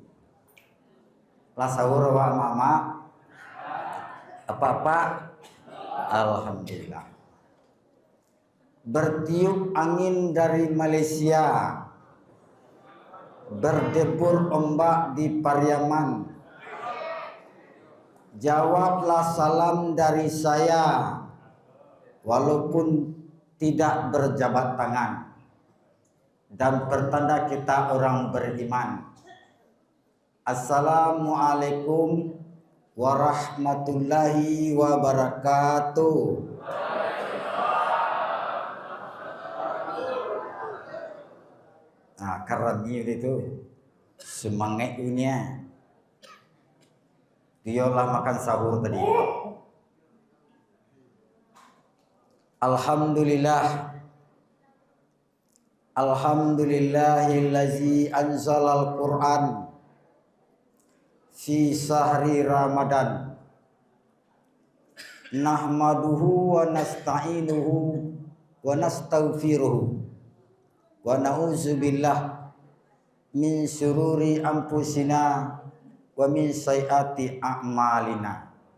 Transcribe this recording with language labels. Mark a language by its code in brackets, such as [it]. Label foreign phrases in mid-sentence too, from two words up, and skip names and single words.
[min] Lah sahur awak mama? Apa-apa? [id] Alhamdulillah. Bertiup angin dari Malaysia, berdebur ombak di Pariaman. Jawablah salam dari saya, walaupun tidak berjabat tangan, dan pertanda kita orang beriman. [ar] السلام عليكم ورحمة الله وبركاته. [id] Nah, karami itu semangat dunia. Dialah makan sahur tadi. Alhamdulillah. [ar] الحمد لله الذي أنزل القرآن في شهر رمضان. نحمده ونستعينه ونستغفره ونعوذ بالله من شرور أنفسنا ومن سيئات أعمالنا.